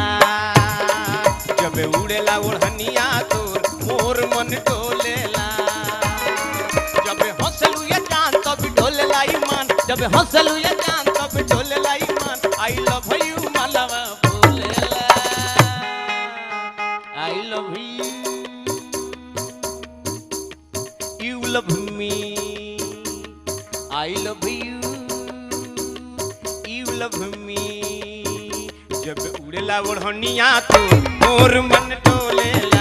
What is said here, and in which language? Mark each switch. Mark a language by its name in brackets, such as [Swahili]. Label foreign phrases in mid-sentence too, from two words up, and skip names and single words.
[Bhojpuri] जब उड़ेला ओढ़निया तो मोर मन डोलेला। जब हंसलू ये जान तब डोलेला ईमान। जब हंसलू ये जान तब डोलेला ईमान। [English] I love you मालवा बोलेला I love you you love me I love you love me. [Bhojpuri] जब उड़ेला ओढ़निया तो मोर मन डोलेला।